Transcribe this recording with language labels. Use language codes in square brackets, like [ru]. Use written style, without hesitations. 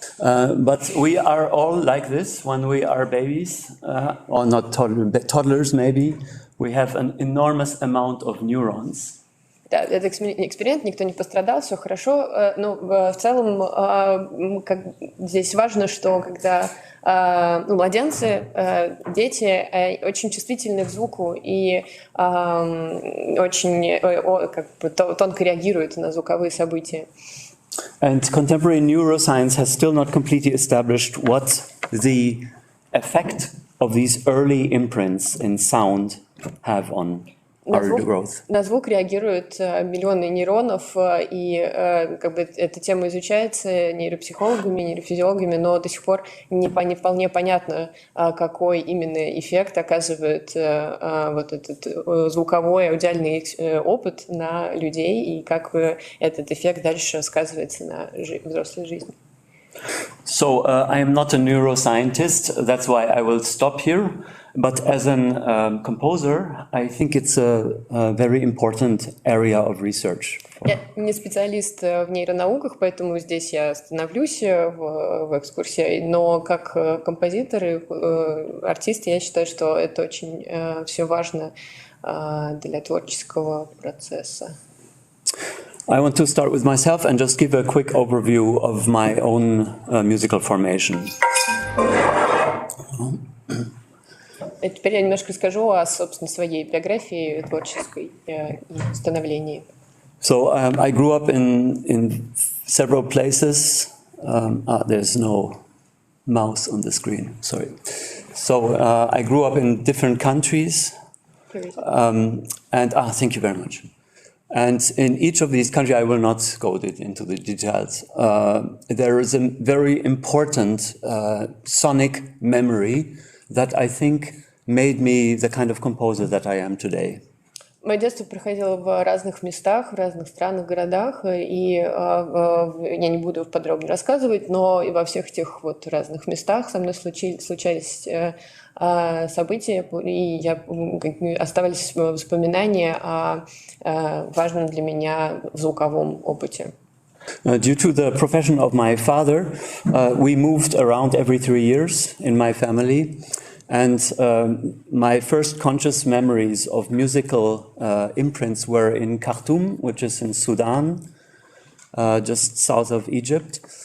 [en] But we are all like this when we are babies, or not toddlers maybe. We have an enormous amount of neurons. [ru] Да, это эксперимент, никто не пострадал, все хорошо. Но в целом здесь важно, что когда младенцы, дети очень чувствительны к звуку и очень тонко реагируют на звуковые события. [en] And contemporary neuroscience has still not completely established what the effect of these early imprints in sound have on our growth. [ru] На звук реагируют миллионы нейронов, и эта тема изучается нейропсихологами, нейрофизиологами, но до сих пор не вполне понятно, какой именно эффект оказывает этот звуковой аудиальный опыт на людей, и как этот эффект дальше сказывается на взрослой жизни. [en] So I am not a neuroscientist, that's why I will stop here. But as a composer, I think it's a very important area of research. [ru] Я не специалист в нейронауках, поэтому здесь я остановлюсь в экскурсии. Но как композитор и артист я считаю, что это очень все важно для творческого процесса. [en] I want to start with myself and just give a quick overview of my own musical formation. [ru] Теперь я немножко расскажу о, собственно, своей биографии творческой и становлении. [en] So I grew up in several places. There's no mouse on the screen, sorry. So I grew up in different countries. And thank you very much. And in each of these countries, I will not go into the details. There is a very important sonic memory that I think made me the kind of composer that I am today. [ru] Мое детство проходило в разных местах, в разных странах, городах, и я не буду подробно рассказывать, но и во всех этих разных местах со мной случались события, и оставались воспоминания о важном для меня звуковом опыте. [en] Due to the profession of my father, we moved around every 3 years in my family. And my first conscious memories of musical imprints were in Khartoum, which is in Sudan, just south of Egypt.